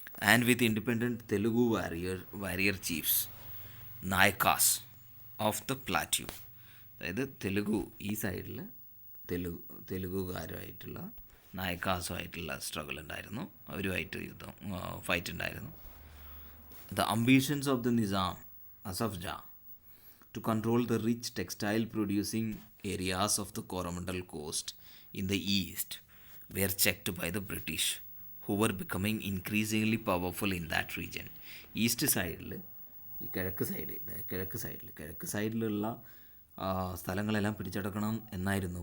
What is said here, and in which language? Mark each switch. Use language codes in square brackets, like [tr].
[en] And with independent Telugu warrior chiefs Nayakas of the plateau. [ml] അതായത് ഈ സൈഡിൽ തെലുഗുകാരുമായിട്ടുള്ള നായക്കാസുമായിട്ടുള്ള സ്ട്രഗിൾ ഉണ്ടായിരുന്നു, അവരുമായിട്ട് ഫൈറ്റ് ഉണ്ടായിരുന്നു. [en] The ambitions of the Nizam Asaf Jah to control the rich textile producing areas of the Coromandel coast in the east were checked by the British, who were becoming increasingly powerful in that region. [ml] East സൈഡിൽ, കിഴക്ക് സൈഡിലുള്ള സ്ഥലങ്ങളെല്ലാം പിടിച്ചെടുക്കണം എന്നായിരുന്നു.